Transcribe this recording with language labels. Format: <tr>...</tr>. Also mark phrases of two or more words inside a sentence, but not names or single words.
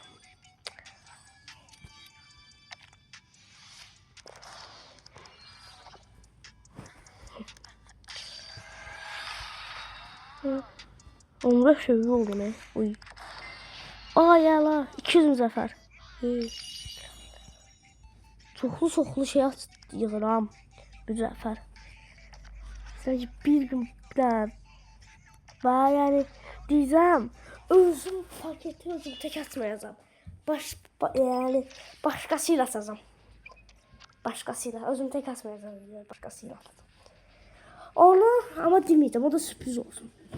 <az>Onda şey oldu ne? Uy. Ay yala. 200 müzəffər. Çoxlu şey yığıram. Müzəffər.</az> <tr>Sadəcə bir gün yani diyeceğim. Özüm paketi özüm tek atmayacağım. Yani başkasıyla atacağım. Başkasıyla. Özüm tek atmayacağım. Başkasıyla atacağım. Onu ama demeyeceğim. O da sürpriz olsun.</tr>